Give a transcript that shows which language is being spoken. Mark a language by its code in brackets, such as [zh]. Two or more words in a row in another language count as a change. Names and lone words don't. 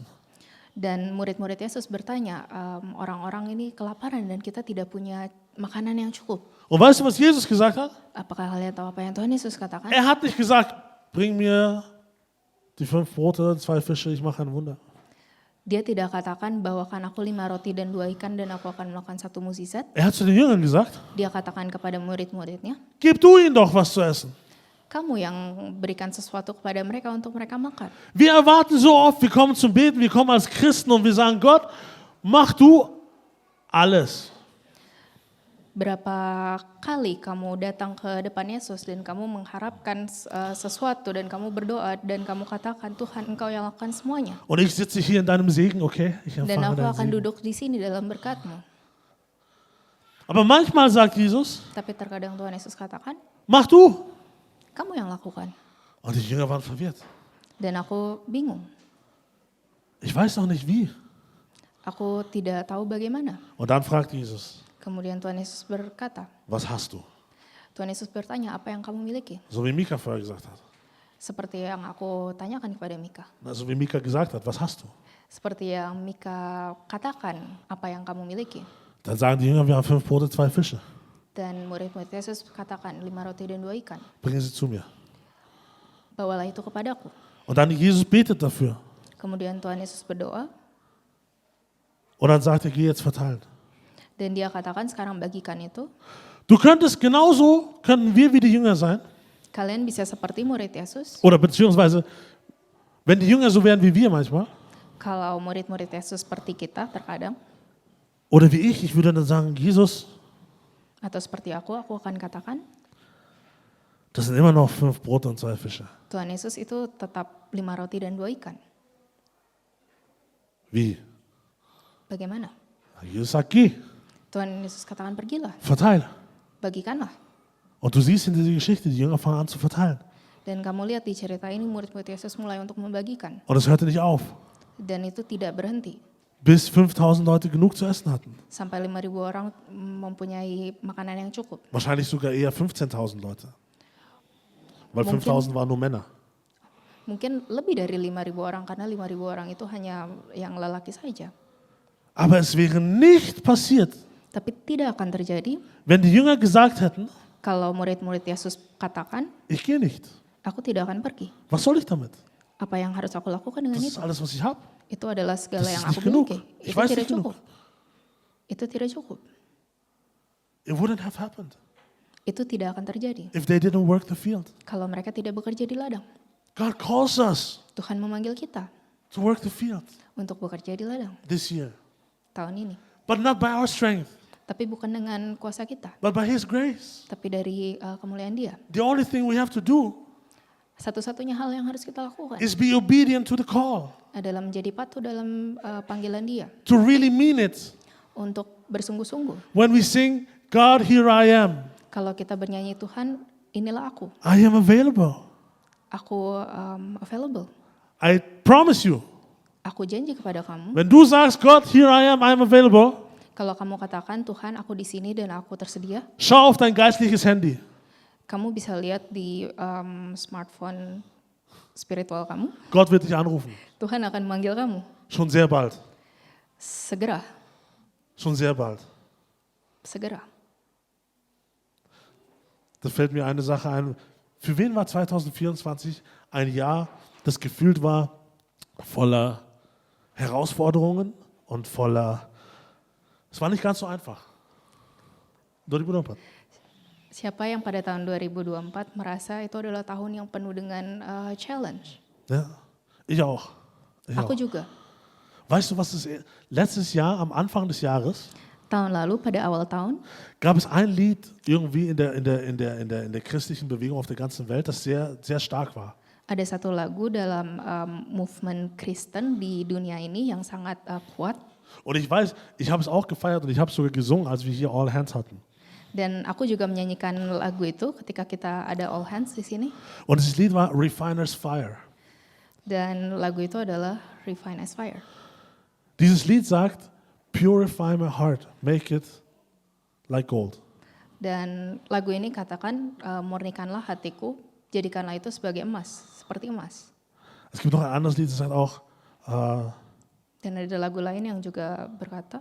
[id] dan murid-murid Yesus bertanya, orang-orang ini kelaparan dan kita tidak punya makanan yang cukup. [de] Und weißt du, was Jesus gesagt hat? [id] Apakah kalian tahu apa yang Tuhan Yesus katakan? [de] Er hat nicht gesagt, bring mir die 5 Brote, 2 Fische, ich mache ein Wunder. [id] Dia tidak katakan bawakan aku 5 roti dan 2 ikan dan aku akan melakukan satu mukjizat. [de] Er hat zu den Jüngern gesagt, [id] Dia katakan kepada murid-muridnya, [de] gib du ihnen doch was zu essen. [id] kamu yang berikan sesuatu kepada mereka untuk mereka makan. [de] Wir erwarten so oft, wir kommen zum Beten, wir kommen als Christen und wir sagen, Gott, mach du alles. [id] Berapa kali kamu datang ke depan Yesus dan kamu mengharapkan sesuatu dan kamu berdoa dan kamu katakan, Tuhan Engkau yang lakukan semuanya. [de] Und ich sitze hier in deinem Segen, okay? Ich [id] Dan [de] empfange [id] aku [de] deinen [id] akan [de] Segen. [id] duduk di sini dalam berkat-Mu. [de] Aber manchmal sagt Jesus, [id] Tapi terkadang Tuhan Yesus katakan, [de] mach du. [id] kamu yang lakukan. [de] Und die Jünger waren verwirrt. [id] Dan aku bingung. [de] Ich weiß noch nicht wie. [id] Aku tidak tahu bagaimana. [de] Und dann fragt Jesus, [id] Kemudian Tuhan Yesus berkata, [de] was hast du? [id] Tuhan Yesus bertanya, apa yang kamu miliki? [de] So wie Mika vorher gesagt hat. [id] Seperti yang aku tanyakan kepada Mika. [de] So wie Mika gesagt hat, was hast du? [id] Seperti yang Mika katakan, apa yang kamu miliki? [de] Dann sagen die Jünger, wir haben 5 Brote, 2 Fische. [id] Dan murid-murid Yesus katakan, 5 roti dan 2 ikan. [de] Bringen sie zu mir. [id] Bawalah itu kepadaku. [de] Und dann Jesus betet dafür. [id] Kemudian Tuhan Yesus berdoa, [de] Und dann sagt er, geh jetzt verteilen. [id] dan dia katakan sekarang bagikan itu. [de] Du könntest genauso, könnten wir wie die Jünger sein. [id] Kalian bisa seperti murid Yesus. [de] Oder beziehungsweise, wenn die Jünger so wären wie wir manchmal. [id] Kalau murid-murid Yesus seperti kita terkadang. [de] Oder wie ich würde dann sagen, Jesus, [id] Atau seperti aku akan katakan, [de] das sind immer noch 5 Brote und 2 Fische. [id] Tuhan Yesus itu tetap 5 roti dan 2 ikan. [de] Wie? [id] Bagaimana? [de] Jesus sagt, geh, [id] Tuhan Yesus katakan pergilah, [de] verteile. [id] bagikanlah. [de] Und du siehst in dieser Geschichte, die Jünger fangen an zu verteilen. [id] Dan kamu lihat di cerita ini murid-murid Yesus mulai untuk membagikan. [de] Und es hörte nicht auf, [id] Dan itu tidak berhenti. [de] bis 5000 Leute genug zu essen hatten. [id] Sampai 5.000 orang mempunyai makanan yang cukup. [de] Wahrscheinlich sogar eher 15.000 Leute. Weil [id] Mungkin. [de] 5000 waren nur Männer. [id] Mungkin lebih dari 5.000 orang karena 5.000 orang itu hanya yang lelaki saja. [de] Aber es wäre nicht passiert, [id] Tapi tidak akan terjadi [de] wenn die Jünger gesagt hätten, [id] kalau murid-murid Yesus katakan, [de] ich gehe nicht. [id] aku tidak akan pergi. [de] Was soll ich damit? [id] Apa yang harus aku lakukan dengan [de] Das ist [id] itu? [de] alles, was ich habe. [id] Itu adalah segala [de] Das [id] yang [de] ist [id] aku [de] nicht genug. [id] miliki. [de] Ich [id] Itu [de] weiß [id] tidak [de] nicht genug. [id] cukup. Itu tidak cukup. [en] It wouldn't have happened [id] Itu tidak akan terjadi [en] if they didn't work the field. [id] kalau mereka tidak bekerja di ladang. [en] God calls us [id] Tuhan memanggil kita [en] to work the field [id] untuk bekerja di ladang [en] this year. [id] tahun ini. [en] But not by our strength, [id] Tapi bukan dengan kuasa kita, [en] but by His grace. [id] tapi dari kemuliaan Dia. [en] The only thing we have to do [id] Satu-satunya hal yang harus kita lakukan [en] is be obedient to the call, [id] adalah menjadi patuh dalam panggilan Dia, [en] to really mean it. [id] untuk bersungguh-sungguh. [en] When we sing, God, here I am, [id] Kalau kita bernyanyi, Tuhan, inilah aku [en] I am available. Available. I promise you, [id] Aku janji kepada kamu, [de] wenn du sagst, Gott, [en] here I am available, [id] kalau kamu katakan, Tuhan, aku di sini dan aku tersedia, [de] schau auf dein geistliches Handy. [id] kamu bisa lihat di smartphone spiritual kamu, [de] Gott wird dich anrufen. [id] Tuhan akan memanggil kamu. [de] Schon sehr bald. [id] Segera, [de] Schon sehr bald. [id] segera. [de] Da fällt mir eine Sache ein. Für wen war 2024 ein Jahr, das gefühlt war voller Herausforderungen und es war nicht ganz so einfach. 2024. [id] Siapa yang pada tahun 2024 merasa itu adalah tahun yang penuh dengan challenge? [de] Ja, ich auch. Ich [id] Aku [de] auch. [id] juga. [de] Weißt du, was letztes Jahr, am Anfang des Jahres, [id] Tahun lalu pada awal tahun [de] gab es ein Lied irgendwie in der christlichen Bewegung auf der ganzen Welt, das sehr, sehr stark war. [id] ada satu lagu dalam movement Kristen di dunia ini yang sangat kuat, [de] Und ich weiß, ich habe es auch gefeiert und ich habe es sogar gesungen, als wir hier All Hands hatten. [id] dan aku juga menyanyikan lagu itu ketika kita ada all hands di sini. [de] Und das Lied war Refiner's Fire. [id] Dan lagu itu adalah Refine as Fire. [de] Dieses Lied sagt, [en] purify my heart, make it like gold. [id] Dan lagu ini katakan murnikanlah hatiku, jadikanlah itu sebagai emas, seperti emas. [de] Es gibt noch ein anderes Lied, das sagt auch, [id] Dan ada lagu lain yang juga berkata,